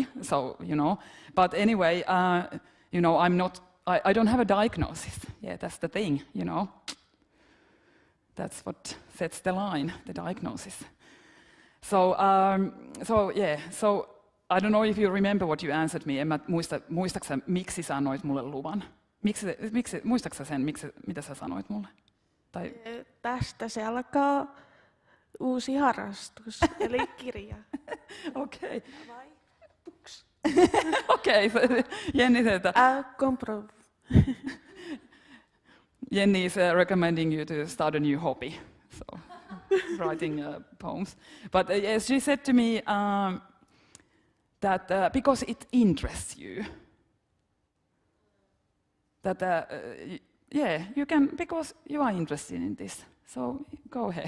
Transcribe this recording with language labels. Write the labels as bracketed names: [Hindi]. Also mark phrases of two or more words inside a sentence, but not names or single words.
[English] So, you know, but anyway, you know, I don't have a diagnosis. Yeah, that's the thing, you know. That's what sets the line, the diagnosis. So I don't know if you remember what you answered me. [Finnish] En mä muista sä, miksi sanoit mulle luvan? Muistatko sä sen, mitä sä sanoit mulle? Tai... Tästä se alkaa uusi harrastus, eli kirja. Okei. Vai? [English] Okei, Jenni said that. Jenni is recommending you to start a new hobby, so writing poems. But yes, she said to me that because it interests you, that yeah, you can, because you are interested in this, so go ahead.